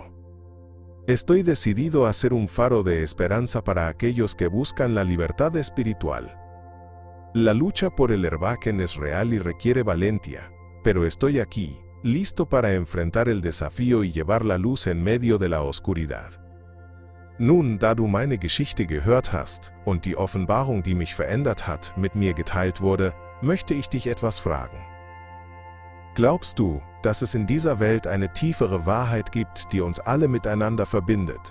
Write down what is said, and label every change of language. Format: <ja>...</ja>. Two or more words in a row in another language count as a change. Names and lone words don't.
<es>Estoy decidido a ser un faro de esperanza para aquellos que buscan la libertad espiritual. La lucha por el Erwachen es real y requiere valentía, pero estoy aquí, listo para enfrentar el desafío y llevar la luz en medio de la oscuridad.</es> <de>Nun, da du meine Geschichte gehört hast und die Offenbarung, die mich verändert hat, mit mir geteilt wurde, möchte ich dich etwas fragen. Glaubst du, dass es in dieser Welt eine tiefere Wahrheit gibt, die uns alle miteinander verbindet?</de>